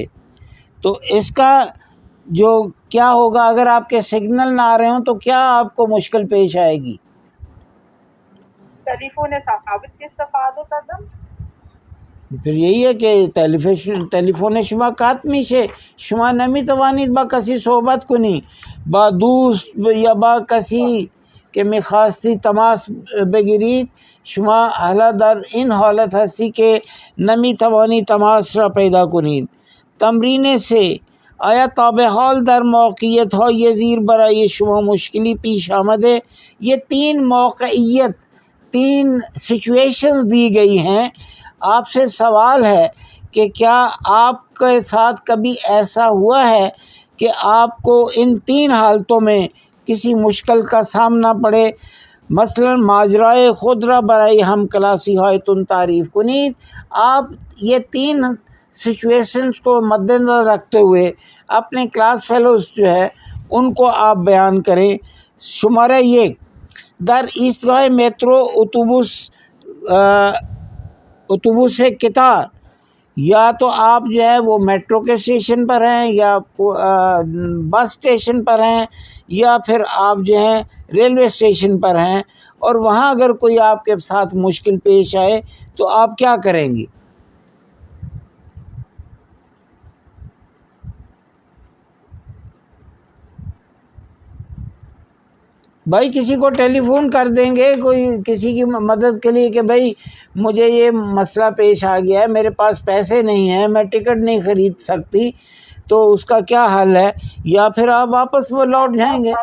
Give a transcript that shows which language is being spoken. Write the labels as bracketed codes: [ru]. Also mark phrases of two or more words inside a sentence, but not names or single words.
[ur] تو اس کا جو کیا ہوگا، اگر آپ کے سگنل نہ آ رہے ہوں تو کیا آپ کو مشکل پیش آئے گی؟ [fa] تلیفون ثابت استفاده کردم. [ur] پھر یہی ہے کہ [fa] تلفن شما قطع میشه، شما نمیتوانید با کسی صحبت کنی، با دوست یا با کسی که میخواستی تماس بگیرید. شما حالا در این حالت هستی که نمیتوانی تماس را پیدا کنید. تمرین 3، آیا تا به حال در موقعیت های زیر برای شما مشکلی پیش آمده؟ [ur] یہ 3 موقعیت، 3 سچویشنز دی گئی ہیں. آپ سے سوال ہے کہ کیا آپ کے ساتھ کبھی ایسا ہوا ہے کہ آپ کو ان 3 حالتوں میں کسی مشکل کا سامنا پڑے؟ [fa] مثلا ماجرای خود را برای ہم کلاسی هایتون تعریف کنید. [ur] آپ یہ 3 سچویشنز کو مد نظر رکھتے ہوئے اپنے [en] class fellows [ur] جو ہے ان کو آپ بیان کریں. [fa] شمارہ 1، در ایستگاه میترو اتوبوس قطار، [ur] یا تو آپ جو ہے وہ میٹرو کے اسٹیشن پر ہیں، یا [en] bus station [ur] پر ہیں، یا پھر آپ جو ہیں [en] railway station [ur] پر ہیں، اور وہاں اگر کوئی آپ کے ساتھ مشکل پیش آئے تو آپ کیا کریں گی؟ بھائی کسی کو ٹیلی فون کر دیں گے کوئی کسی کی مدد کے لیے کہ بھائی مجھے یہ مسئلہ پیش آ گیا ہے، میرے پاس پیسے نہیں ہیں، میں ٹکٹ نہیں خرید سکتی، تو اس کا کیا حل ہے، یا پھر آپ واپس وہ لوٹ جائیں گے؟